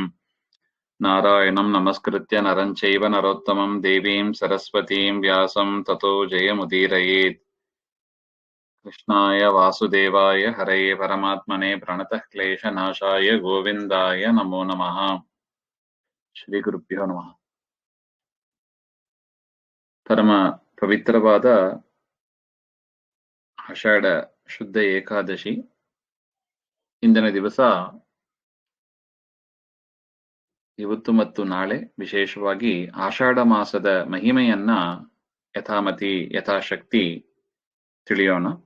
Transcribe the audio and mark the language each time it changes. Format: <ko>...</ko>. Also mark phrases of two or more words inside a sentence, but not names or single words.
<sa>नारायणं नमस्कृत्य नरं चैव नरोत्तमं देवीं सरस्वतीं व्यासं ततो जयमुदीरयेत्। कृष्णाय वासुदेवाय हरये परमात्मने प्रणतः क्लेशनाशाय गोविन्दाय नमो नमः। ಶ್ರೀಗುರುಭ್ಯೋ ನಮಃ.</sa> <kn>ಪರಮ ಪವಿತ್ರವಾದ ಆಷಾಢ ಶುದ್ಧ ಏಕಾದಶಿ ಇಂದಿನ ದಿವಸ, ಇವತ್ತು ಮತ್ತು ನಾಳೆ ವಿಶೇಷವಾಗಿ ಆಷಾಢ ಮಾಸದ ಮಹಿಮೆಯನ್ನ ಯಥಾಮತಿ ಯಥಾಶಕ್ತಿ ತಿಳಿಯೋಣ.</kn>